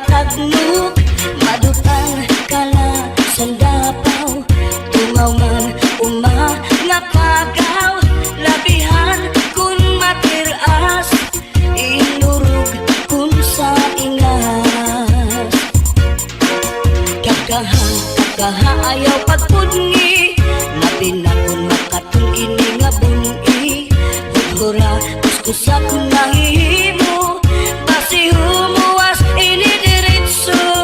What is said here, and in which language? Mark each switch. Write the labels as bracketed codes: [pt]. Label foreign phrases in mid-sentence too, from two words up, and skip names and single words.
[hil] nagnuk, madutan kala sandapaw, tungaw man nga pagaw, labihan kun matiras, inurog kun sa ingas. Kakaha ayaw pagpudngi, labi na kun makatun ini nga bungi. Hudhura kuskusa kun nahihimo, basi humuwas ini diritso.